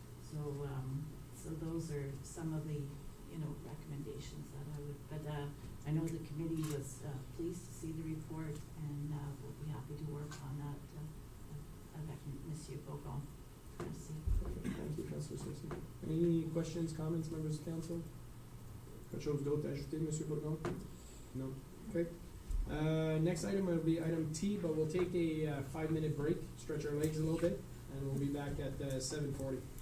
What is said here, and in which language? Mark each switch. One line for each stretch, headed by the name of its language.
English: So those are some of the recommendations that I would. But I know the committee was pleased to see the report, and we'll be happy to work on that avec Monsieur Bourgon.
French: Merci.
English: Thank you, Councilor Saucier. Any questions, comments, members of council?
French: Quelque chose d'autre à ajouter, Monsieur Bourgon?
English: No. Okay. Next item will be item T, but we'll take a 5-minute break, stretch our legs a little bit, and we'll be back at 7:40.